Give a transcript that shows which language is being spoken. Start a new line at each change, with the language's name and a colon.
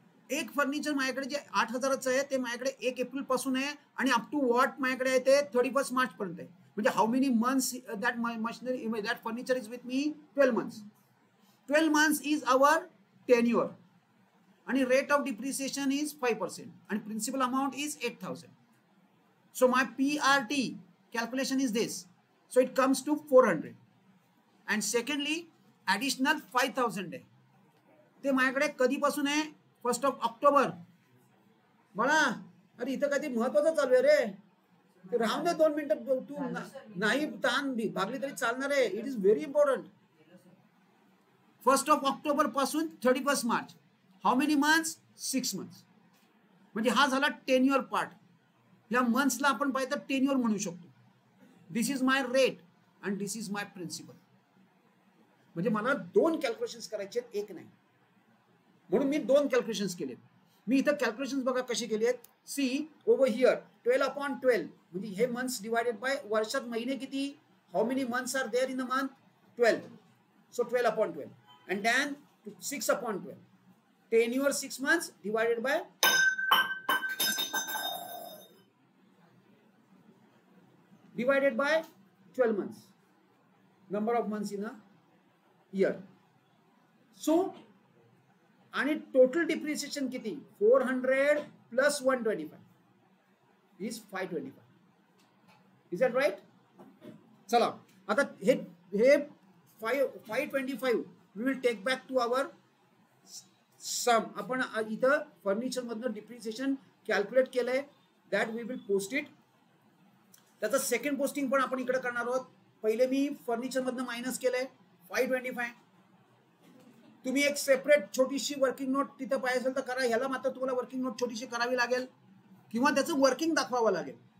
Marathi: एक फर्निचर माझ्याकडे जे 8,000चं आहे ते माझ्याकडे 1 एप्रिल पासून आहे आणि
English: up to what
Marathi: माझ्याकडे आहे ते 31 मार्च पर्यंत आहे.
English: म्हणजे how many months that machinery that furniture is with me, 12 months. 12 months is our tenure आणि rate of depreciation is 5% आणि principal amount is 8,000. So my PRT calculation is this. So it comes to 400. And secondly, additional 5,000 आहे.
Marathi: ते माझ्याकडे कधीपासून आहे, 1st of October. बळा अरे इथं काहीतरी महत्वाचं चालू आहे रे, राहून दे 2 मिनिटं. तू नाही ताण भागली तरी चालणार आहे.
English: It is very important. 1st of October पासून 31 March. How many months, 6 months.
Marathi: म्हणजे हा झाला टेन्युअर पार्ट. या मंथ्सला आपण पाहिजे तर टेन्युअर म्हणू शकतो.
English: This is my rate and this is my principal.
Marathi: म्हणजे मला 2 कॅल्क्युलेशन्स करायचे आहेत, एक नाही. म्हणून मी 2 कॅल्क्युलेशन्स केलेत. मी इथं कॅल्क्युलेशन्स बघा कशी केली आहेत.
English: see over here 12/12
Marathi: म्हणजे हे मंथ्स डिवायडेड बाय वर्षात महिने किती,
English: How many months are there in a month, 12. So 12/12 and then 6/12. Tenure 6 months divided by divided by 12 months, number of months in a year. So आणि total depreciation किती, 400 plus 125 is 525. Is that right?
Marathi: चला आता हे
English: 525 we will take back to our sum.
Marathi: आपण इथं furniture मधनं depreciation calculate केलंय,
English: That we will post it.
Marathi: त्याचं सेकंड पोस्टिंग पण आपण इकडे करणार आहोत. पहिले मी फर्निचर मधनं मायनस केलंय 525. तुम्ही एक सेपरेट छोटीशी वर्किंग नोट तिथं पाहिजे असेल तर करा. ह्याला मात्र तुम्हाला वर्किंग नोट छोटीशी करावी लागेल किंवा त्याचं वर्किंग दाखवावं लागेल.